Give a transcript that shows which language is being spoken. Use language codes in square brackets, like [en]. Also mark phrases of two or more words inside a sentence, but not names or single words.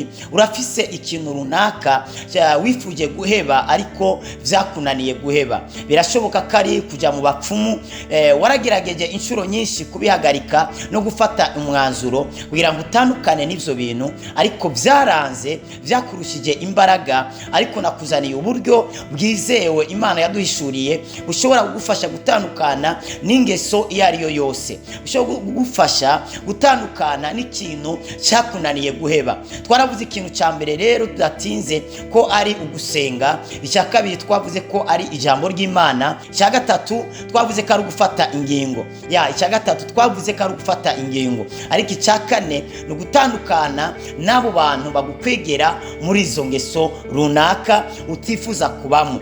[rn] Urafise ikintu runaka wifuje guheba ariko vyakunaniye guheba. Birashoboka ko ari kuja mu bapfumu, waragerageje inshuro nyinshi kubihagarika no gufata umwanzuro kugira ngo utandukane n'ivyo bintu, ariko vyaranze, vyakurushije imbaraga. Ariko nakuzaniye uburyo bwizewe Imana yaduhishuriye bushobora kugufasha gutandukana n'ingeso iyo ari yo yose, bushobora kugufasha gutandukana n'ikintu cyakunaniye guheba. Twaravuze ikintu ca mbere rero tudatinze ko ari ugusenga, icya kabiri twavuze ko ari ijambo ry'Imana, icya gatatu twavuze ko ari gufata ingingo, icya gatatu twavuze ko ari gufata ingingo, ariko icya kane ni ugutandukana n'abo bantu bagukwegera muri izo ngeso runaka utifuza kubamo.